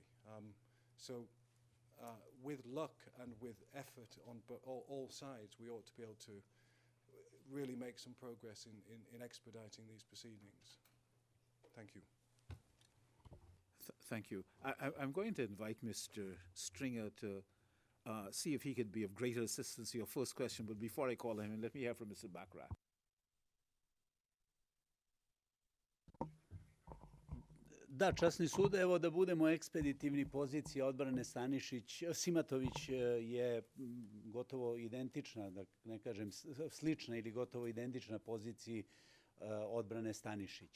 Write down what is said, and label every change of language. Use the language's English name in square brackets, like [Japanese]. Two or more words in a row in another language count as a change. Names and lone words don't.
[English] So with luck and with effort on all sides, we ought to be able to really make some progress in expediting these proceedings. Thank you. Thank you. I'm going to invite Mr. Stringer to see if he could be of greater assistance to your first question, but before I call him, let me hear from Mr. Baccarat. [Serbian] Da, časni sud, evo da budemo ekspeditivni, pozicija odbrane Simatović je gotovo identična, da ne kažem slična ili gotovo identična poziciji odbrane Stanišić.